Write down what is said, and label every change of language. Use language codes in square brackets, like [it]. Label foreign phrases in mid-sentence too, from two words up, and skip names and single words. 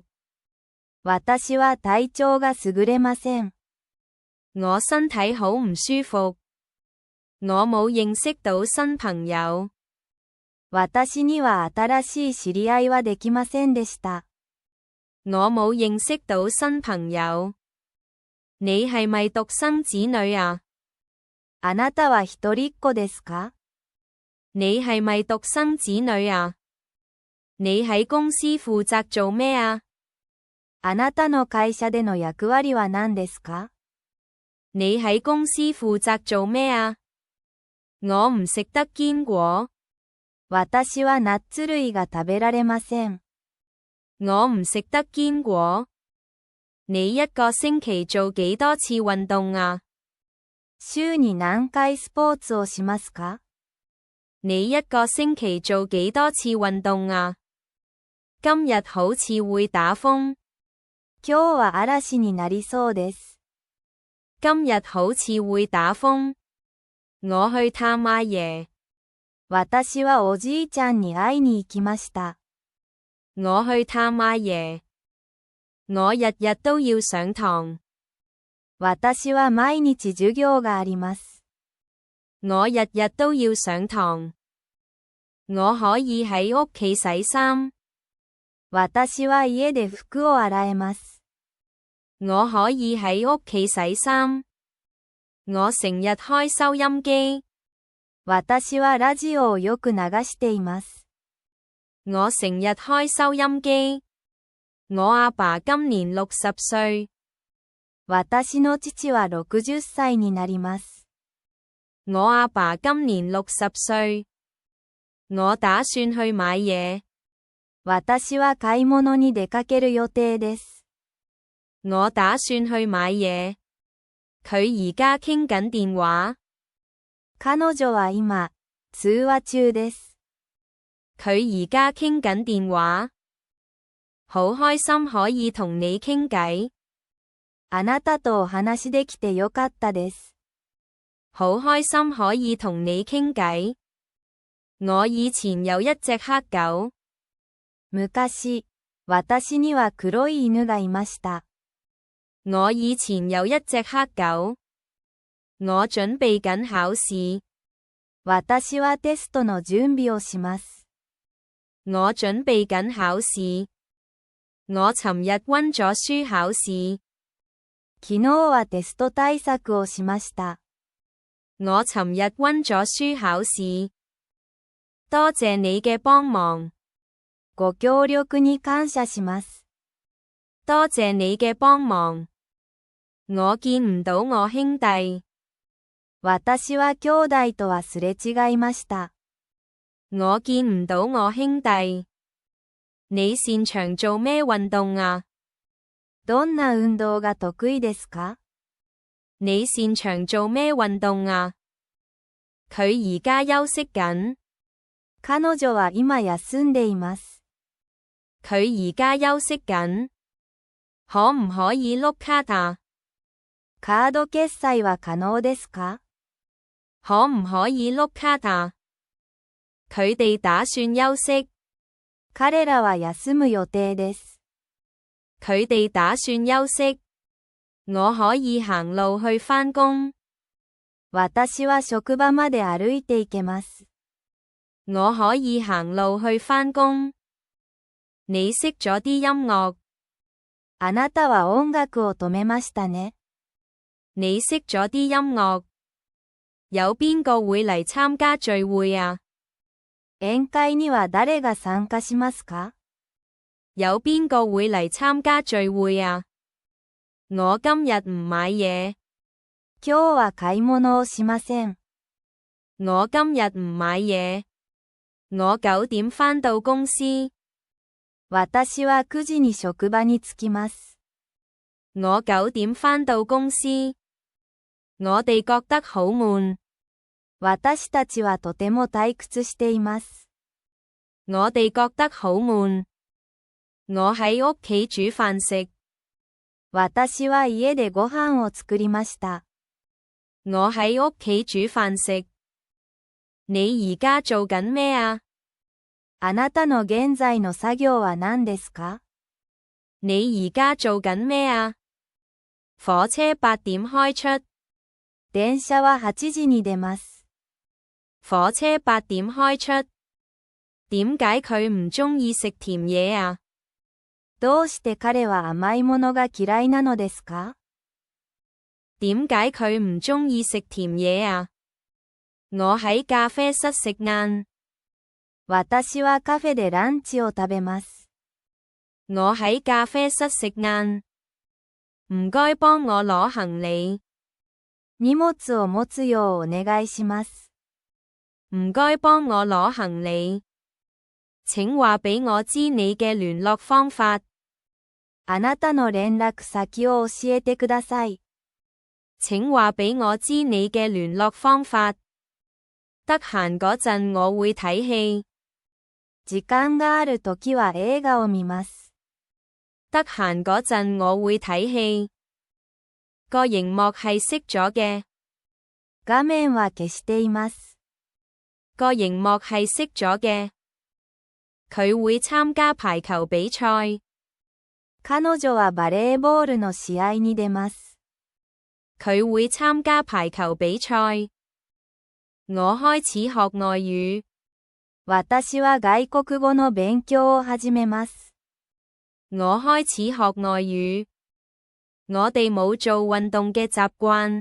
[ja] 私は体調が優れません。 [yue] 我身體好唔舒服。我冇認識到新朋友。 [ja] 私には新しい知り合いはできませんでした。 [yue] 我冇認識到新朋友。你係咪獨生子女啊？ [ja] あなたは一人っ子ですか？ [yue] 你係咪獨生子女啊？你喺公司負責做咩啊？ [ja] あなたの会社での役割は何ですか？ [yue] 你喺公司負責做咩啊？我唔食得堅果。 [ja] 私はナッツ類が食べられません。 [yue] 我唔食得堅果。你一個星期做幾多次運動啊？ [ja] 週に何回スポーツをしますか？ [yue] 你一個星期做幾多次運動啊？今日好似會打風。 [ja] 今日は嵐になりそうです。 [yue] 今日好似會打風。我去探阿爺。 [ja] 私はおじいちゃんに会いに行きました。 [yue] 我去探阿爺。我日日都要上堂。 [ja] 私は毎日授業があります。 [yue] 我日日都要上堂。我可以喺屋企洗衫。 [ja] 私は家で服を洗えます。 [yue] 我可以喺屋企洗衫。我成日開收音機。 [ja] 私はラジオをよく流しています。 [yue] 我成日開收音機。我阿爸今年60歲。 [ja] 私の父は60歳になります。 [yue] 我阿爸今年60歲。我打算去買嘢。 [ja] 私は買い物に出かける予定です。 [yue] 我打算去買嘢。佢而家傾緊電話。 [ja] 彼女は今、通話中です。 [yue] 佢而家傾緊電話。好開心可以同你傾偈。 [ja] あなたとお話できてよかったです。 [yue] 好開心可以同你傾偈。我以前有一隻黑狗。 [ja] 昔、私には黒い犬がいました。 [yue] 我以前有一隻黑狗。我準備緊考試。 [ja] 私はテストの準備をします。 [yue] 我準備緊考試。我尋日溫咗書考試。 [ja] 昨日はテスト対策をしました。 [yue] 我尋日溫咗書考試。多謝你嘅幫忙。 [ja] ご協力に感謝します。 [yue] 多謝你嘅幫忙。我見唔到我兄弟。 [ja] 私は兄弟とはすれ違いました。 [yue] 我見唔到我兄弟。你擅長做咩運動啊？ [ja] どんな運動が得意ですか？ [yue] 你擅長做咩運動啊？佢而家休息緊。 [ja] 彼女は今休んでいます。 [yue] 佢而家休息緊。可唔可以碌卡啊？ [ja] カード決済は可能ですか？ [yue] 可唔可以碌卡啊？佢哋打算休息。 [ja] 彼らは休む予定です。 [yue] 佢哋打算休息。我可以行路去返工。 [ja] 私は職場まで歩いて行けます。 [yue] 我可以行路去返工。你熄咗啲音樂。 [ja] あなたは音楽を止めましたね。 [yue] 你熄咗啲音樂。有邊個會嚟參加聚會啊？ [ja] 宴會には誰が参加しますか？ [yue] 有邊個會嚟參加聚會啊？我今日唔買嘢。 [ja] 今日は買い物をしません。 [yue] 我今日唔買嘢。我9點返到公司。 [ja] 私は9時に職場に着きます。 [yue] 我9點返到公司。我哋覺得好悶。 [ja] 私たちはとても退屈しています。 [yue] 我哋覺得好悶。我喺屋企煮飯食。 [ja] 私は家でご飯を作りました。 [yue] 我喺屋企煮飯食。你而家做緊咩啊？ [ja] あなたの現在の作業は何ですか？ [yue] 你而家做緊咩啊？火車8點開出。 [ja] 電車は8時に出ます。 [yue] 火車8點開出。點解佢唔鍾意食甜嘢啊？ [ja] どうして彼は甘いものが嫌いなのですか？ [yue] 點解佢唔鍾意食甜嘢啊？我喺咖啡室食晏。 [ja] 私はカフェでランチを食べます。 [yue] 我喺咖啡室食晏。唔該幫我攞行李。 [ja] 荷物を持つようお願いします。 [yue] 唔該幫我攞行李。請話俾我知你嘅聯絡方法。 [ja] あなたの連絡先を教えてください。 [yue] 請話俾我知你嘅聯絡方法。得閒嗰陣我會睇戲。 [ja] 時間があるときは映畫を見ます。 [yue] 得閒嗰陣我會睇戲。個螢幕係熄咗嘅。 [ja] 畫面は消しています。 [yue] 個螢幕係熄咗嘅。佢會參加排球比賽。 [ja] 彼女はバレーボールの試合に出ます。 [yue] 佢會參加排球比賽。我開始學外語。 [ja] 私は外國語の勉強を始めます。 [yue] 我開始學外語。我哋冇做運動嘅習慣。